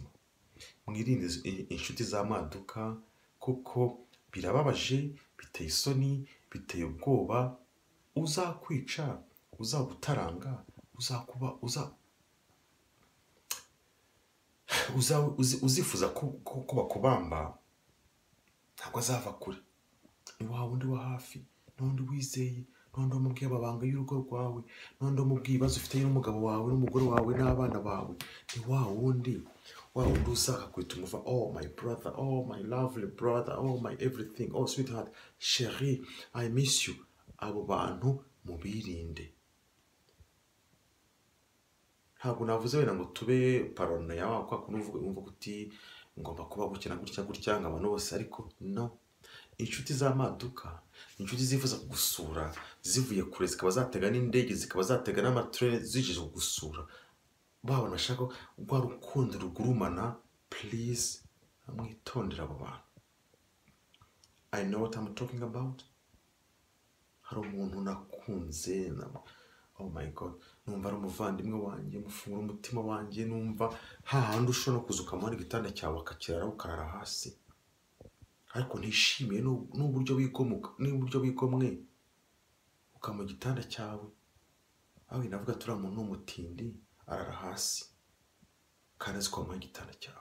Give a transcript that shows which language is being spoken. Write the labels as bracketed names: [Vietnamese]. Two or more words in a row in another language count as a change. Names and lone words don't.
[Kinyarwanda] Mwirinde inshuti za maduka, kuko birababaje, biteye isoni, biteye ubwoba, uzakwica, uzagutaranga, uzifuza ko bakubamba, ntabwo azava kure. Ni wa wundi wa hafi, n'undi wizeye, n'undi wamubwiye amabanga y'urugo rwawe, n'undi wamubwiye ibibazo ufite n'umugabo wawe n'umugore wawe n'abana bawe. Ni wa wundi uzakakwita umuva, [English] oh my brother, oh my lovely brother, oh my everything, oh sweetheart, chérie, I miss you. [Kinyarwanda] Abo bantu mubirinde. Ntabwo navuze wenda ngo tube paranoia kwa kuvuga uti ngomba kuba gukina gutya ngo abantu bose, ariko no. Inshuti z'amaduka, inshuti zifuza kugusura zivuye kure, zikaba zatega n'indege, zikaba zatega n'amatrene zije kugusura, babona ashaka rwa rukundo rugurumana. Please mwitondera abo bantu. [English] I know what I'm talking about. [Kinyarwanda] Hari umuntu nakunze, [English] oh my god, [Kinyarwanda] numva ari umuvandimwe wanjye, mufungura umutima wanjye, numva hahandi ushobora kuza ukamuha igitanda cyawe akakirara ukarara hasi, ariko ntishimiye n'uburyo wigomwe ukamuha igitanda cyawe. aho navuga turi umuntu n'umutindi arara hasi kandi azi ko wamuha igitanda cyawe.